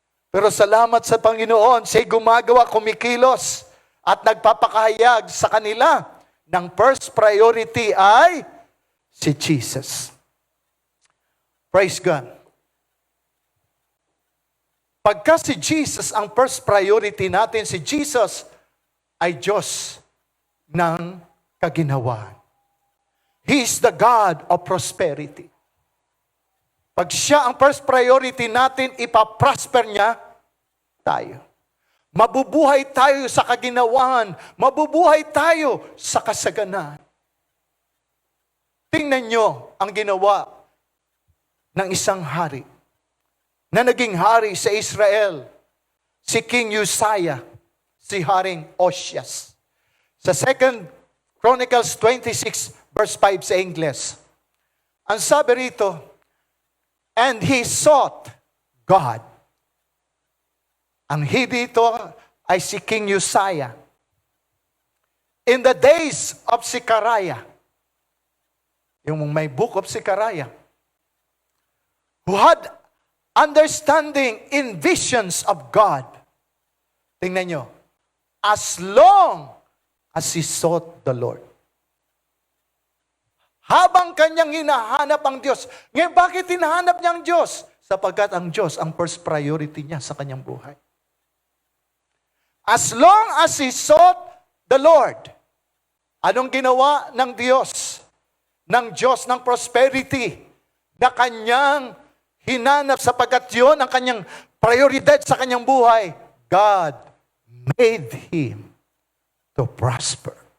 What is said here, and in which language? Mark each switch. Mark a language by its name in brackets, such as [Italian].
[Filipino] Pero salamat sa Panginoon, siya'y gumagawa, kumikilos, at nagpapakahayag sa kanila ng first priority ay si Jesus. [English] Praise God. [Filipino] Pagka si Jesus ang first priority natin, si Jesus ay Diyos ng kaginhawaan. [English] He is the God of prosperity. [Filipino] Pag siya ang first priority natin, ipaprosper niya tayo. Mabubuhay tayo sa kaginhawaan. Mabubuhay tayo sa kasaganaan. Tingnan nyo ang ginawa ng isang hari na naging hari sa Israel, si King Uzziah, si Haring Ozias. Sa 2 Chronicles 26 verse 5 sa English, ang sabi rito, [English] "And he sought God." [Filipino] Ang he dito ay si King Uzziah. [English] In the days of Zechariah, yung may book of Zechariah, who had understanding in visions of God. [Filipino] Tingnan nyo, [English] as long as he sought the Lord. [Filipino] Habang kanyang hinahanap ang Diyos. Ngayon, bakit hinahanap niya ang Diyos? Sapagkat ang Diyos ang first priority niya sa kanyang buhay. [English] As long as he sought the Lord. [Filipino] Anong ginawa ng Diyos? Ng Diyos ng prosperity na kanyang hinanap sapagkat yun ang kanyang prioridad sa kanyang buhay. [English] God made him to prosper.